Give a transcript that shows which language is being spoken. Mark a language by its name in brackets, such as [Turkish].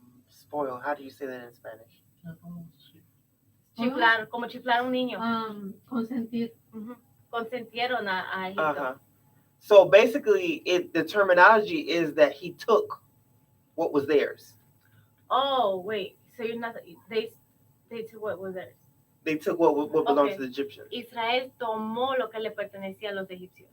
[English] Spoil, how do you say that in Spanish? [Spanish] chiflar, como chiflar a un niño. Consentir. Ujú. Consentieron a Egipto. Uh-huh. [English] So basically, the terminology is that he took what was theirs. Oh, wait, so you're not, they took what was theirs. They took what belonged Okay. to the Egyptians. [Spanish] Israel tomó lo que le pertenecía a los egipcios.